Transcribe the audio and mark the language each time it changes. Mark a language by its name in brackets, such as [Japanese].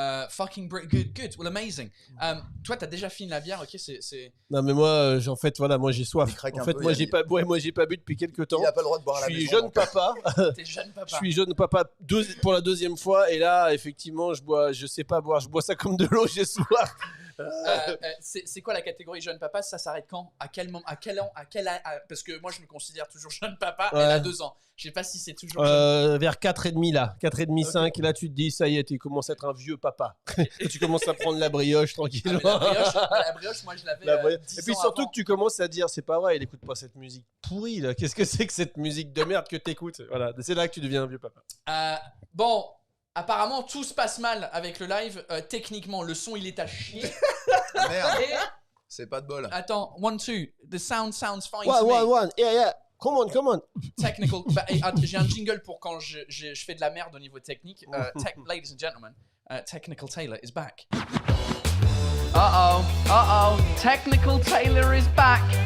[English] Fucking good, well amazing. [French] Toi, t'as déjà fini la bière, ok, c'est. Non mais moi, en fait, voilà, moi j'ai soif. En fait, moi j'ai pas bu depuis quelques temps. Il a pas le droit de boire à la maison. Je suis jeune papa. T'es jeune papa. Je suis jeune papa pour la deuxième fois et là, effectivement, je sais pas boire, je bois ça comme de l'eau, j'ai soif. C'est quoi la catégorie jeune papa? Ça s'arrête quand? À quel moment? À quel an? Parce que moi je me considère toujours jeune papa. Elle a 2 ans. Je sais pas si c'est toujours jeune. Vers 4,5 là, 4,5, 5. Là tu te dis ça y est, tu commences à être un vieux papa. Et tu commences à prendre la brioche tranquillement. La brioche, moi je l'avais 10 et puis ans surtout avant. que tu commences à dire c'est pas vrai, il écoute pas cette musique pourrie là. Qu'est-ce que c'est que cette musique de merde que t'écoutes? Voilà, c'est là que tu deviens un vieux papa. Bon, apparemment tout se passe mal avec le live. Techniquement, le son il est à chier. Merde. Et C'est pas de bol. attends, [English] 1, 2. The sound sounds fine to me. One. Yeah. Come on. Technical. [French] Bah, j'ai un jingle pour quand je fais de la merde au niveau technique. [English] Ladies and gentlemen, Technical Taylor is back. Uh-oh. Technical Taylor is back.